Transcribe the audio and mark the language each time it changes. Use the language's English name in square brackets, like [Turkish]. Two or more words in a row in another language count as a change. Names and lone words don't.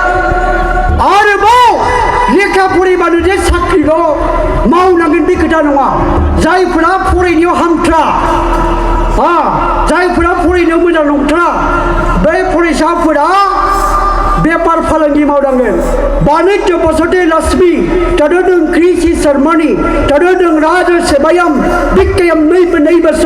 [Bodo] आरोबाव लेखा फरायबानो जे साख्रिल' मावनांगोन बे खोथा नङा जायफोरा फरायनायाव हामथ्रा जायफोरा फरायनायाव मोजां नंथ्रा बे फरायसाफोरा बेपार फालांगि मावनांगोन [Sanskrit] वाणिज्य बसते लक्ष्मी तदोदं कृषि शर्मणि तदोदं राजसेवयं विक्कयं नैव